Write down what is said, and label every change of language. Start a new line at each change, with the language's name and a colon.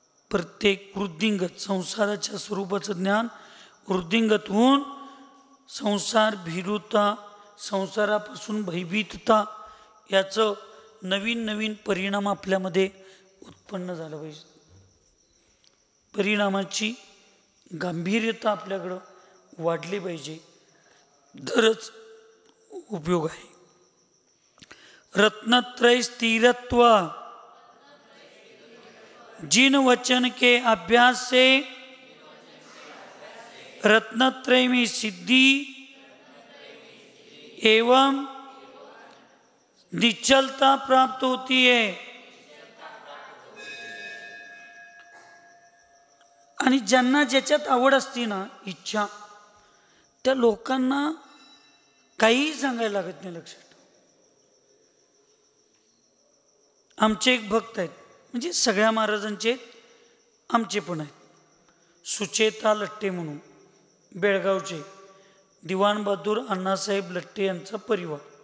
Marathi: प्रत्येक वृद्धिंगत संसाराच्या स्वरूपाचं ज्ञान वृद्धिंगत होऊन संसार भीरुता, संसारापासून भयभीतता याचं नवीन परिणाम आपल्यामध्ये उत्पन्न झालं पाहिजे. परिणामाची गांभीर्यता आपल्याकडं वाढली पाहिजे, तरच उपयोग आहे.
Hindi: रत्नत्रय स्थिरत्व, जिन वचन के अभ्यास से रत्नत्रय में सिद्धि एवं निश्चलता प्राप्त होती है.
Marathi: आणि ज्यांना ज्याच्यात आवड असते ना, इच्छा, त्या लोकांना काहीही सांगायला लागत नाही. लक्षात, आमचे एक भक्त आहेत, म्हणजे सगळ्या महाराजांचे आमचे पण आहेत, सुचेता लट्टे म्हणून, बेळगावचे दिवाण बहादूर अण्णासाहेब लट्टे यांचा परिवार.